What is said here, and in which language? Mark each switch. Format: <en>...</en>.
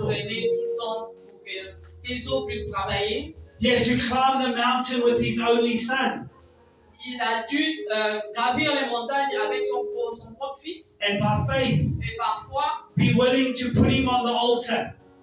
<fr>t'entraîner tout le temps pour que tes os puissent travailler.</fr> <en>He had to climb the mountain with his only son.</en> <fr>Il a dû gravir les montagnes avec son propre fils.</fr> <en>And by faith,</en> <fr>Et parfois,</fr> <en>be willing to put him on the altar.</en>